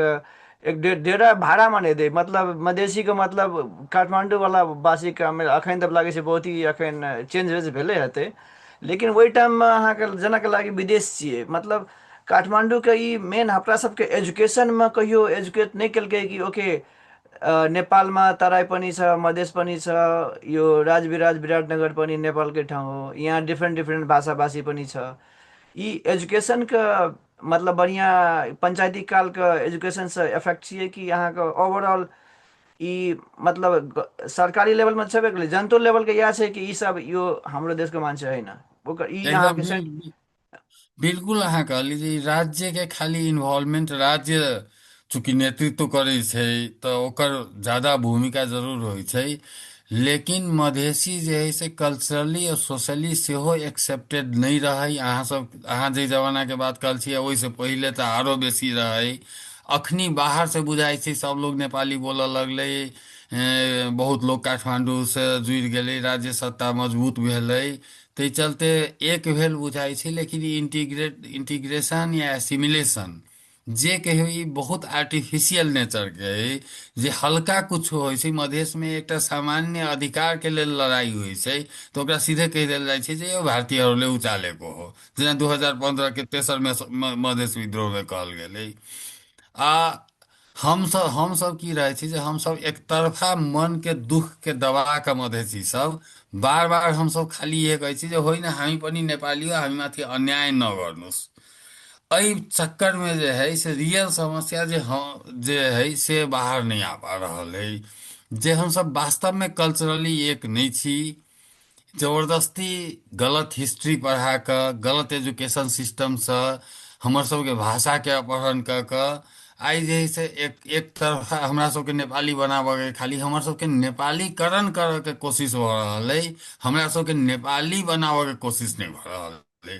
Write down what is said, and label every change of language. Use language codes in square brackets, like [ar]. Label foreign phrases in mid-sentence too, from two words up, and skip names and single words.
[mai] एक डेरा भाड़ामे नहि दै, मतलब मधेसीके मतलब काठमांडू वाला वासीके एखन तऽ लागै छै बहुत ही एखन चेंज वेंज भेलै हेतै। लेकिन ओहि टाइममे अहाँके जेनाकि लागि विदेश छियै, मतलब काठमांडूके ई मेन अपना सबके एजुकेशनमे कहियो एजुकेट नहीं केलकै कि ओके [ne] नेपालमा तराई पनि छ, मधेस पनि छ, यो राजविराज विराटनगर पनि नेपालकै ठाउँ हो, यहाँ डिफ्रेन्ट डिफ्रेन्ट भाषाभाषी पनि छ। [mai] ई एजुकेशनके मतलब बढ़िया पंचायती कालके एजुकेशनसँ इफेक्ट छियै कि अहाँके ओवरऑल ई मतलब सरकारी लेवलमे छेबे करै, जनतो लेवलके इएह छै कि ई सब [ne] यो हाम्रो देशको मान्छे होइन, [mai] ओकर ई एकदम अहाँके बिल्कुल अहाँ कहली जे ई राज्य के खाली इन्वॉल्वमेंट, राज्य चूंकि नेतृत्व करै छै तऽ ओकर ज्यादा भूमिका जरूर होइ छै। लेकिन मधेसी जे है से कल्चरली और सोशली सेहो एक्सेप्टेड नहीं रहे। अहाँ जे जमाना के बात कहल छियै ओहिसँ पहिले तऽ आरो बेसी रहे। अखनी बाहर से बुझाइ छै सब लोग नेपाली बोलऽ लगलै। बहुत लोग काठमांडू से जुड़ि गेलै, राज्य सत्ता मजबूत भेलै, ताहि चलते एक भेल बुझाइ छै। लेकिन ई इंटीग्रेशन या एसिमिलेशन जे कहियो ई बहुत [en] artificial nature [mai] के है। जे हल्का कुछो होइ छै, मधेश में एकटा सामान्य अधिकार के लेल लड़ाई होइ छै तऽ ओकरा सीधे कहि देल जाइ छै जे [ne] यो भारतीयहरूले उचालेको हो, [mai] जेना 2015 के तेसर में मधेश विद्रोह में कहल गेलै। आ हमसब की रहै छी जे हमसब एकतरफा मन के दुख के दबा के मधेसी सब बार बार हमसब खाली इहे कहै छी जे [ne] होइन हामी पनि नेपाली हो, हामी माथि अन्याय नगर्नुहोस्। [mai] एहि चक्कर में जे है से रियल समस्या जे है से बाहर नहीं आ पा रहल है। जे हमसब वास्तव में कल्चरली एक नहीं छी, जबरदस्ती गलत हिस्ट्री पढ़ा कऽ, गलत एजुकेशन सिस्टमसँ हमर सबके भाषाके अपहरण कऽ कऽ आइ जे है से एक तरफा हमरा सबके नेपाली बनाबऽके, खाली हमर सबके नेपालीकरण करऽके कोशिश भऽ रहल अइ, हमरा सबके नेपाली बनाबऽके कोशिश नहि भऽ रहल अइ।